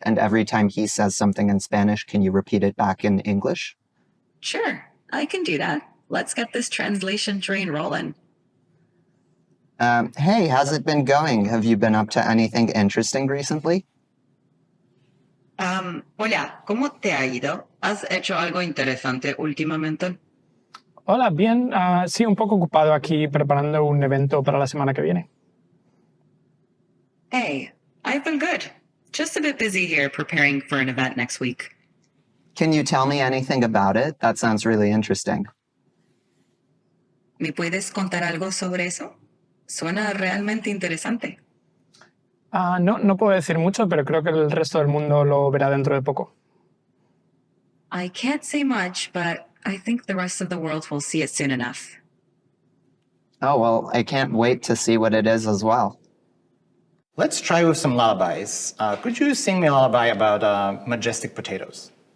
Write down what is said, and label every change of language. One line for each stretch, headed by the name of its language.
English: And every time he says something in Spanish, can you repeat it back in English? Sure, I can do that. Let's get this translation train rolling. Hey, how's it been going? Have you been up to anything interesting recently?
Spanish: Hola, ¿cómo te ha ido? ¿Has hecho algo interesante últimamente? Hola, bien. Sí, un poco ocupado aquí preparando un evento para la semana que viene.
English: Hey, I've been good. Just a bit busy here preparing for an event next week. Can you tell me anything about it? That sounds really interesting.
Spanish: ¿Me puedes contar algo sobre eso? Suena realmente interesante. No puedo decir mucho, pero creo que el resto del mundo lo verá dentro de poco.
English: I can't say much, but I think the rest of the world will see it soon enough. Oh, well, I can't wait to see what it is as well. Let's try with some lullabies. Could you sing me a lullaby about majestic potatoes?